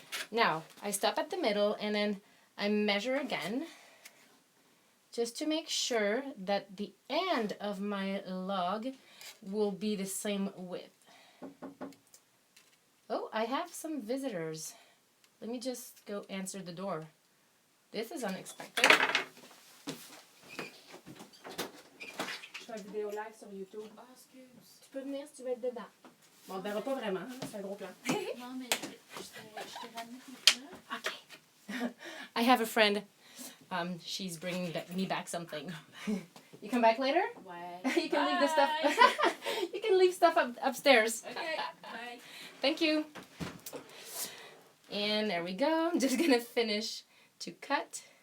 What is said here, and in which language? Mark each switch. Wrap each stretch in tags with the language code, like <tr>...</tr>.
<en>Now, I stop at the middle, and then I measure again, just to make sure that the end of my log will be the same width. Oh, I have some visitors. Let me just go answer the door. This is unexpected.</en> <fr>Je fais une vidéo live sur YouTube. Ah, excuse. Tu peux venir si tu veux être dedans. Bon, on ne verra pas vraiment, c'est un gros plan. Non, mais je t'ai ramené ton plan.</fr> <en>Okay. I have a friend. She's bringing me back something. You come back later?</en> <fr>Ouais.</fr> <en>You can leave the stuff. You can leave stuff upstairs. Okay. Bye. Thank you. And there we go. I'm just gonna finish to cut.</en>